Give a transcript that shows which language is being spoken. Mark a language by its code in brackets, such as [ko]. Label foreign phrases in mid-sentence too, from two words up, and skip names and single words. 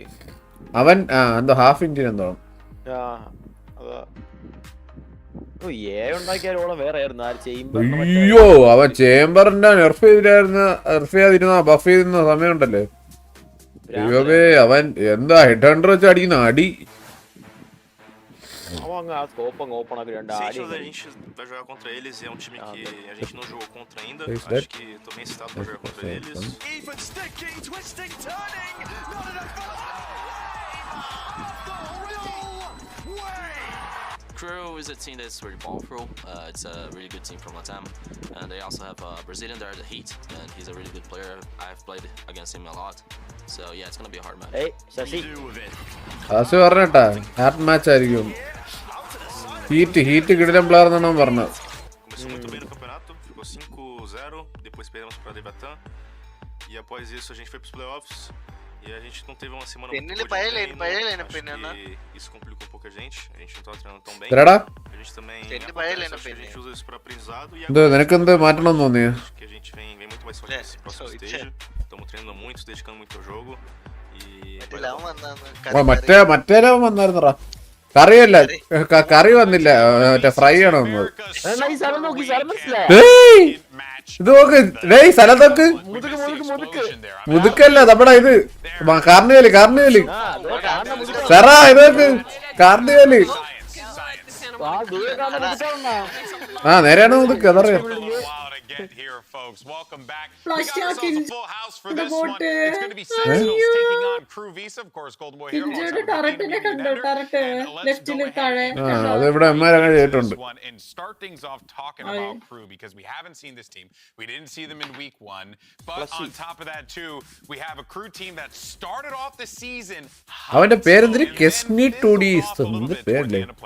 [ml] അവൻ? എന്തോ [en] half Indian [ml] എന്തോ. അയ്യോ അവൻ ചേംബറിന്റെ നെർഫ് ചെയ്തിരുന്ന ബഫ് ചെയ്തിരുന്ന സമയമുണ്ടല്ലേ. അയ്യോബേ അവൻ എന്താ [en] head hunter [ml] വെച്ച് അടിക്കുന്ന അടി. [pt] Sim, a gente vai jogar contra eles e é um time que a gente não jogou contra ainda. Acho que tô bem excitado pra jogar contra eles. [en] Even sticking, twisting, turning. Not enough for Kru is a team that's very powerful. It's a really good team from Latam, and they also have a Brazilian there, the Heat, and he's a really good player. I've played against him a lot, so yeah, it's gonna be a hard match. Hey, Shashi. [ml] Asu പറഞ്ഞട്ടാ [en] hard match [ml] ആയിരിക്കും. ഹീറ്റ് കിടിലൻ പ്ലെയർ എന്നാണ് പറഞ്ഞത്. [pt] Começou muito bem no campeonato, ficou 5-0, depois perdemos para Leviathan e após isso a gente foi para os playoffs. E a gente não teve uma semana muito boa de treino, acho que isso complicou um pouco a gente não tava treinando tão bem. A gente também acho que a gente usa isso para aprendizado e agora acho que a gente vem muito mais forte nesse próximo stage. Estamos treinando muito, se dedicando muito ao jogo e [ml] മറ്റേ വന്നായിരുന്നടാ. കറിയല്ല, കറി വന്നില്ല, മറ്റേ ഫ്രൈ ആണ് വന്നത്. ഇത് നോക്ക് സ്ഥലം നോക്ക്. മുതുക്കല്ല നമ്മുടെ ഇത് കാർണിവല് സെറാ, ഇത് നോക്ക് കാർണിവല്. നേരെയാണ് മുതുക്ക്, അതറിയാം. [en] Here, folks. Welcome back. We got ourselves a full house for this one. It's going to be Sentinels taking on Kru Visa, of course. Golden Boy here. And let's go ahead and start things off talking about Kru, because we haven't seen this team. We didn't see them in week 1, but on top of that too, we have a Kru team that started off the season. [ml] അവന്റെ പേരെന്തിന്? കെസ്നി ടൂഡി പേരല്ലേ?